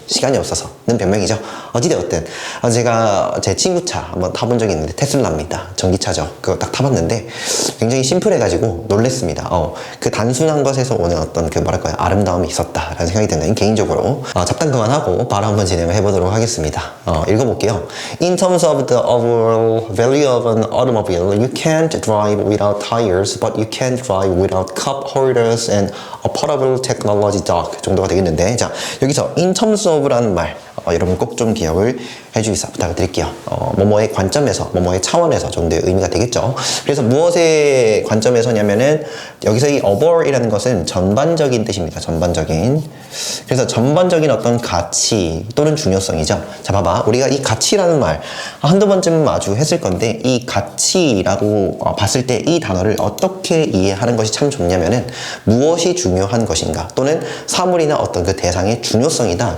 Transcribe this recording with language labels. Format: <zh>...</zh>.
<ko>시간이 없어서는 변명이죠. 어찌되었든 제가 제 친구 차 한번 타본 적이 있는데 테슬라입니다. 전기차죠. 그거 딱 타봤는데 굉장히 심플해가지고 놀랬습니다. 그 단순한 것에서 오는 어떤 그 뭐랄까요 아름다움이 있었다라는 생각이 드는 개인적으로 잡담 그만하고 바로 한번 진행을 해보도록 하겠습니다. 읽어볼게요.</ko> <en>In terms of the overall value of an automobile, you can't drive without tires, but you can drive without cup holders and a portable technology dock</en> <ko>정도가 되겠는데, 자 여기서 in terms of라는 말 여러분 꼭 좀 기억을 해주시사 부탁드릴게요. 뭐뭐의 관점에서, 뭐뭐의 차원에서 정도의 의미가 되겠죠. 그래서 무엇의 관점에서냐면은 여기서 이 over이라는 것은 전반적인 뜻입니다. 전반적인. 그래서 전반적인 어떤 가치 또는 중요성이죠. 자 봐봐, 우리가 이 가치라는 말 한두 번쯤 마주 했을 건데 이 가치라고 봤을 때 이 단어를 어떻게 이해하는 것이 참 좋냐면은 무엇이 중요한 것인가 또는 사물이나 어떤 그 대상의 중요성이다.</ko>